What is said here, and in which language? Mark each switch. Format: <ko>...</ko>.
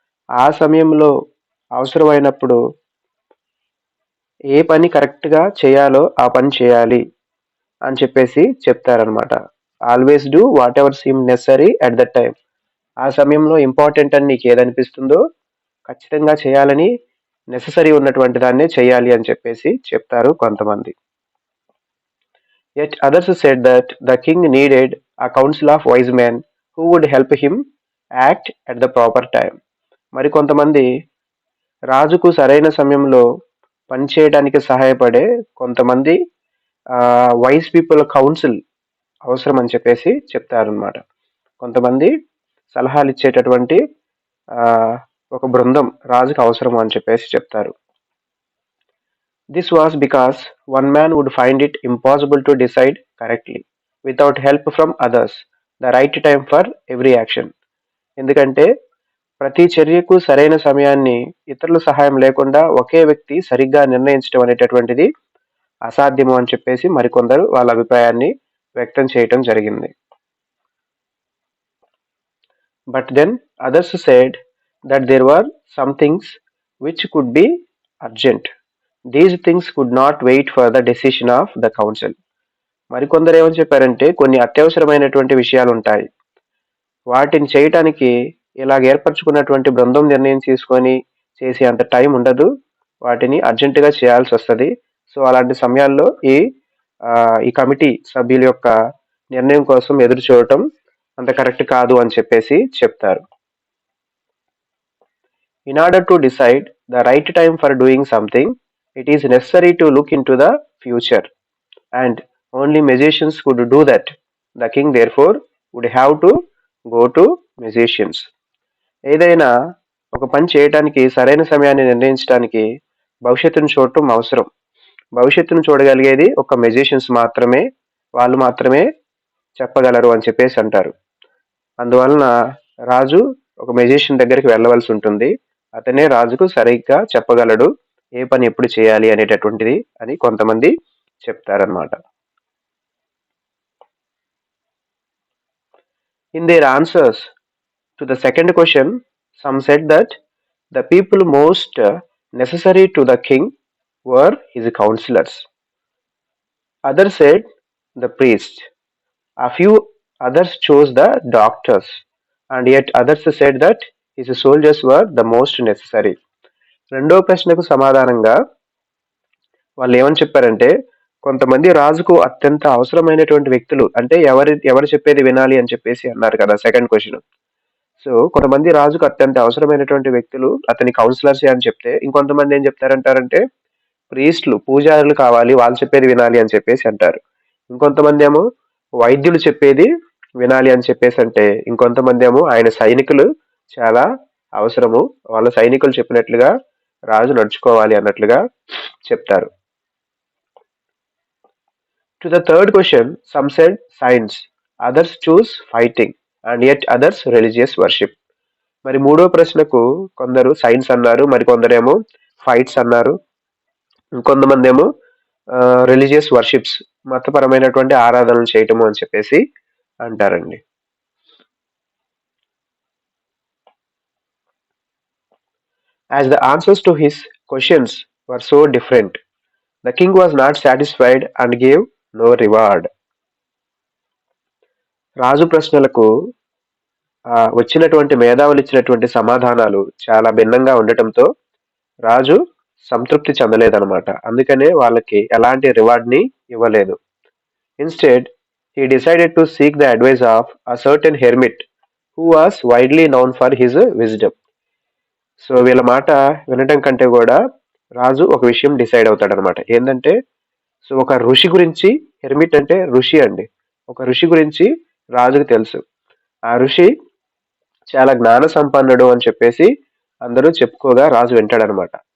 <te>ఆ సమయంలో అవసరమైనప్పుడు ఏ పని కరెక్ట్గా చేయాలో ఆ పని చేయాలి అని చెప్పేసి చెప్తారనమాట.</te> <en>Always do whatever seem necessary at that time.</en> <te>ఆ సమయంలో ఇంపార్టెంట్ అని నీకు ఏదనిపిస్తుందో ఖచ్చితంగా చేయాలని, నెససరీ ఉన్నటువంటి దాన్నే చేయాలి అని చెప్పేసి చెప్తారు కొంతమంది.</te> <en>Yet others said that the king needed a council of wise men who would help him act at the proper time.</en> <te>మరి కొంతమంది రాజుకు సరైన సమయంలో పనిచేయడానికి సహాయపడే కొంతమంది వైస్ పీపుల్ కౌన్సిల్ అవసరం అని చెప్పేసి చెప్తారనమాట. కొంతమంది సలహాలు ఇచ్చేటటువంటి ఒక బృందం రాజుకు అవసరం అని చెప్పేసి చెప్తారు.</te> <en>This was because one man would find it impossible to decide correctly without help from others the right time for every action.</en> <te>ఎందుకంటే ప్రతి చర్యకు సరైన సమయాన్ని ఇతరుల సహాయం లేకుండా ఒకే వ్యక్తి సరిగ్గా నిర్ణయించడం అనేటటువంటిది అసాధ్యము అని చెప్పేసి మరికొందరు వాళ్ళ అభిప్రాయాన్ని వ్యక్తం చేయటం జరిగింది.</te> <en>But then others said that there were some things which could be urgent. These things could not wait for the decision of the council.</en> <te>మరికొందరు ఏమని చెప్పారంటే కొన్ని అత్యవసరమైనటువంటి విషయాలు ఉంటాయి, వాటిని చేయటానికి ఇలాగ ఏర్పరచుకున్నటువంటి బృందం నిర్ణయం తీసుకొని చేసే అంత టైం ఉండదు, వాటిని అర్జెంటుగా చేయాల్సి వస్తుంది. సో అలాంటి సమయాల్లో ఈ కమిటీ సభ్యుల యొక్క నిర్ణయం కోసం ఎదురు చూడటం అంత కరెక్ట్ కాదు అని చెప్పేసి చెప్తారు.</te> <en>In order to decide the right time for doing something, it is necessary to look into the future, and only magicians could do that. The king, therefore, would have to go to musicians.</en> <te>ఏదైనా ఒక పని చేయటానికి సరైన సమయాన్ని నిర్ణయించడానికి భవిష్యత్తును చూడటం అవసరం. భవిష్యత్తును చూడగలిగేది ఒక మెజిషియన్స్ మాత్రమే. వాళ్ళు మాత్రమే చెప్పగలరు అని చెప్పేసి అంటారు. అందువలన రాజు ఒక మెజిషియన్ దగ్గరికి వెళ్ళవలసి ఉంటుంది. అతనే రాజుకు సరిగ్గా చెప్పగలడు ఏ పని ఎప్పుడు చేయాలి అనేటటువంటిది అని కొంతమంది చెప్తారనమాట.</te> <en>In their answers to the second question, some said that the people most necessary to the king were his counselors. Others said the priests. A few others chose the doctors, and yet others said that his soldiers were the most necessary.</en> <te>రెండో ప్రశ్నకు సమాధానంగా వాళ్ళు ఏమని చెప్పారంటే, కొంతమంది రాజుకు అత్యంత అవసరమైనటువంటి వ్యక్తులు, అంటే ఎవరు చెప్పేది వినాలి అని చెప్పేసి అన్నారు కదా సెకండ్ క్వశ్చన్. సో కొంతమంది రాజుకు అత్యంత అవసరమైనటువంటి వ్యక్తులు అతని కౌన్సిలర్స్ అని చెప్తే, ఇంకొంతమంది ఏం చెప్తారంటారంటే ప్రీస్టులు, పూజారులు కావాలి, వాళ్ళు చెప్పేది వినాలి అని చెప్పేసి అంటారు. ఇంకొంతమంది ఏమో వైద్యులు చెప్పేది వినాలి అని చెప్పేసి అంటే, ఇంకొంతమంది ఏమో ఆయన సైనికులు చాలా అవసరము, వాళ్ళ సైనికులు చెప్పినట్లుగా రాజు నడుచుకోవాలి అన్నట్లుగా చెప్తారు.</te> <en>To the third question, some said science, others choose fighting, and yet others religious worship.</en> <te>మరి మూడో ప్రశ్నకు కొందరు సైన్స్ అన్నారు, మరి కొందరేమో ఫైట్స్ అన్నారు, ఇంకొంతమంది ఏమో రిలీజియస్ వర్షిప్స్, మతపరమైనటువంటి ఆరాధనలు చేయటము అని చెప్పేసి అంటారండి.</te> <en>As the answers to his questions were so different, the king was not satisfied and gave no reward.</en> <te>రాజు ప్రశ్నలకు వచ్చినటువంటి మేధావులు ఇచ్చినటువంటి సమాధానాలు చాలా భిన్నంగా ఉండటంతో రాజు సంతృప్తి చెందలేదన్నమాట. అందుకనే వాళ్ళకి ఎలాంటి రివార్డ్ ని ఇవ్వలేదు.</te> <en>Instead, he decided to seek the advice of a certain hermit who was widely known for his wisdom.</en> <te>So వీళ్ళ మాట వినటం కంటే కూడా రాజు ఒక విషయం డిసైడ్ అవుతాడనమాట. ఏంటంటే, సో ఒక ఋషి గురించి, హెర్మిట్ అంటే ఋషి అండి, ఒక ఋషి గురించి రాజుకు తెలుసు. ఆ ఋషి చాలా జ్ఞాన సంపన్నుడు అని చెప్పేసి అందరూ చెప్పుకోగా రాజు వింటాడనమాట.</te>